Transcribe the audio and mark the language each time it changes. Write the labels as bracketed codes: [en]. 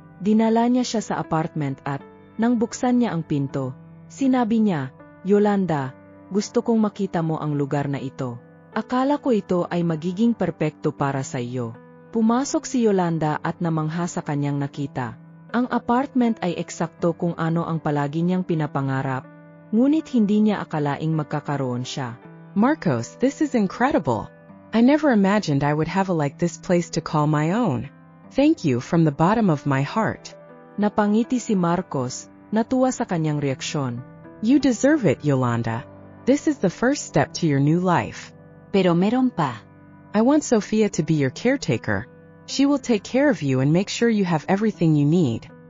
[tl] Dinala niya siya sa apartment at, nang buksan niya ang pinto, sinabi niya, "Yolanda, gusto kong makita mo ang lugar na ito. Akala ko ito ay magiging perpekto para sa iyo." Pumasok si Yolanda at namangha sa kanyang nakita. Ang apartment ay eksakto kung ano ang palagi niyang pinapangarap, ngunit hindi niya akalaing magkakaroon siya. [en] Marcos, this is incredible. I never imagined I would have a like this place to call my own. Thank you from the bottom of my heart. [tl] Napangiti si Marcos, natuwa sa kanyang reaksyon. [en] You deserve it, Yolanda. This is the first step to your new life. [tl] Pero meron pa. [en] I want Sofia to be your caretaker. She will take care of you and make sure you have everything you need.